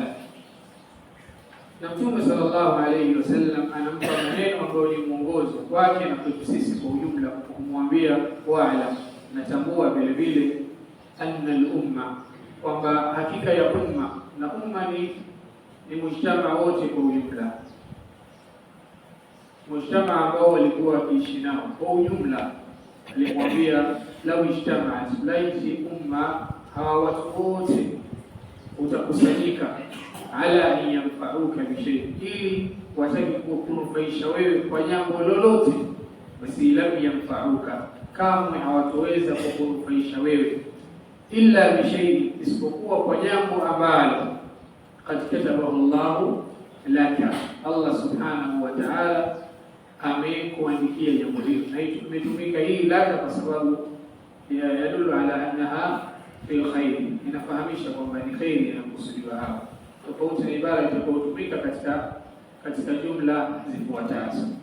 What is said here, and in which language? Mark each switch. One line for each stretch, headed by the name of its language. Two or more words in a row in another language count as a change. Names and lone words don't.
Swahili: Na Mtume sallallahu alayhi wasallam anampa maneno ambayo ni mwongozo kwake na kwetu sisi kwa ujumla, kumwambia wa'lam, natambua vile vile
Arabic: أن الأمة,
Swahili: kwamba hakika ya umma, na umma ni mujtama wote kwa ujumla, mujtama ambao walikuwa wakiishi nao kwa ujumla. Alimwambia
Arabic: لو اجتمعت,
Swahili: laiti umma, hawa watu wote utakusanyika,
Arabic: على أن ينفعوك بشيء,
Swahili: ili wataki kukunufaisha wewe kwa jambo lolote, basi
Arabic: لم ينفعوك,
Swahili: kamwe hawatoweza kukunufaisha wewe,
Arabic: إلا بشيء,
Swahili: isipokuwa kwa jambo ambalo
Arabic: قد كتبه الله لك,
Swahili: Allah
Arabic: سبحانه وتعالى
Swahili: amekuandikia jambo hilo. Na imetumika hii laka kwa sababu
Arabic: يدل على أنها في الخير,
Swahili: inafahamisha kwamba ni khairi inakusudiwa hapa, tofauti na ibara itakayotumika katika jumla zifuatazo.